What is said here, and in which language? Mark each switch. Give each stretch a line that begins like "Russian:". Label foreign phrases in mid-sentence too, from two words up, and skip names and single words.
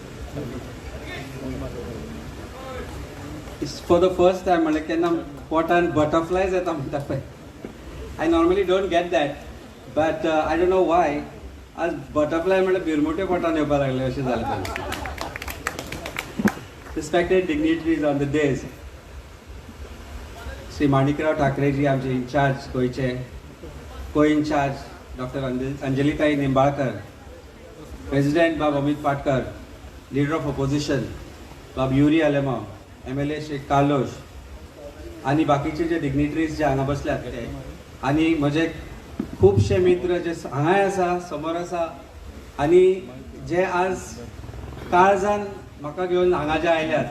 English: For the first time
Konkani: म्हणजे केन्ना पोटान बटरफ्लायज येता म्हणटा पळय.
English: I normally don't get that, but I don't know why
Konkani: आज बटरफ्लाय म्हणल्यार भिरमुट्यो पोटान येवपाक लागले अशें जालें तें.
English: Respected dignitaries on the days,
Konkani: श्री माणिकराव ठाकरेजी आमचे इन्चार्ज गोंयचे,
English: co in-charge
Konkani: डॉक्टर अंजलीताई निंबाळकर, प्रेसिडेंट बाब अमित पाटकर,
English: Leader of Opposition
Konkani: बाब युरी आलेमा, MLA श्री कार्लोश आणि बाकीचे जे डिग्निटरीज जे हांगा बसल्यात ते, आणि म्हजे खूबशे मित्र जे हांगाय आसा, समोर आसा, आणि जे आज काळजान म्हाका घेवन हांगा जे आयल्यात.